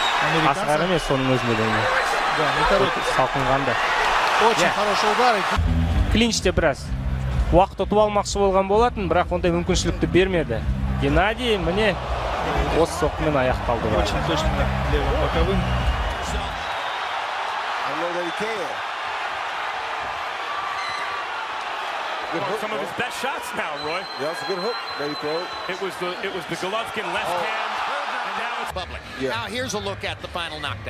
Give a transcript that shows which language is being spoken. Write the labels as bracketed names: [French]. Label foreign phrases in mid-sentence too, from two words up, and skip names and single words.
[Kazakh] Асығар емес, соның өзінде де. Салқынғанда. [Russian] Очень хороший удар. [Kazakh] Клинчте біраз уақыт ұтып алмақшы болған болатын, бірақ ондай мүмкіншілікті бермеді. Геннадий міне осы соққымен аяқталды. [Russian] Очень точно левым боковым. [English] Some of his best shots now, Roy. Yeah, that's a good hook. There you go. It was the Головкин left hand, and now it's public. Yeah. Now here's a look at the final knockdown.